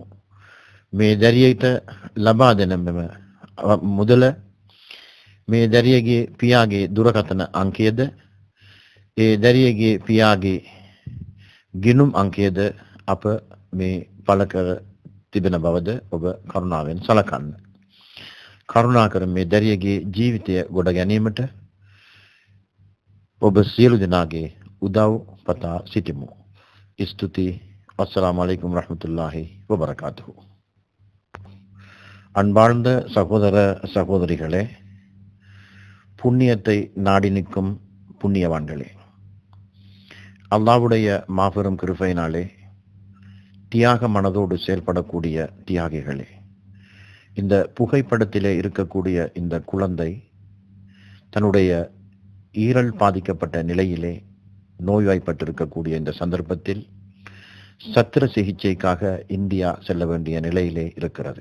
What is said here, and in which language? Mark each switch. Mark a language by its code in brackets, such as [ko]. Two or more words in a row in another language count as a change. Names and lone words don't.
[si] මේ දැරියට ලබා දෙන මෙම මුදල මේ දැරියගේ පියාගේ දුරකථන අංකයද, ඒ දැරියගේ පියාගේ ගිණුම් අංකයද අප මේ පළ කර තිබෙන බවද ඔබ කරුණාවෙන් සලකන්න. කරුණාකර මේ දැරියගේ ජීවිතය ගොඩ ගැනීමට ඔබ සියලු දෙනාගේ උදව් පතා සිටිමු. ස්තුති. [ar] السلام عليكم ورحمة الله وبركاته. [ta] அன்பார்ந்த சகோதர சகோதரிகளே, புண்ணியத்தை நாடி நிற்கும் புண்ணியவான்களே, அல்லாஹ்வுடைய மாபெரும் கிருபையினாலே தியாக மனதோடு செயல்படக்கூடிய தியாகிகளே, இந்த புகைப்படத்திலே இருக்கக்கூடிய இந்த குழந்தை தன்னுடைய ஈரல் பாதிக்கப்பட்ட நிலையிலே நோய்வாய்ப்பட்டிருக்கக்கூடிய இந்த சந்தர்ப்பத்தில் சத்திர சிகிச்சைக்காக இந்தியா செல்ல வேண்டிய நிலையிலே இருக்கிறது.